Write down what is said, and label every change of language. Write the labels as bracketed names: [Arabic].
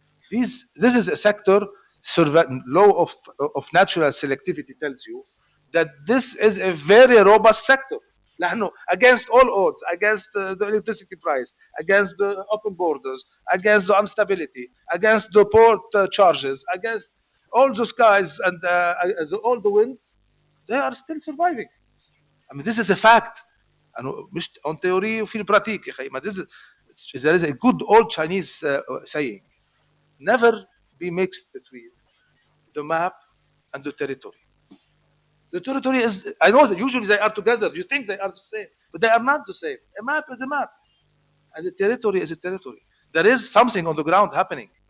[English] This is a sector, law of natural selectivity tells you that this is a very robust sector. Against all odds, against the electricity price, against the open borders, against the instability, against the port charges, against all the skies and all the winds, they are still surviving. I mean, this is a fact. [Arabic] مش [English] on theory [Arabic] وفي البراتيك يا أخي. [English] There is a good old Chinese saying: never be mixed between the map and the territory. The territory is, I know that usually they are together. You think they are the same, but they are not the same. A map is a map, and the territory is a territory. There is something on the ground happening.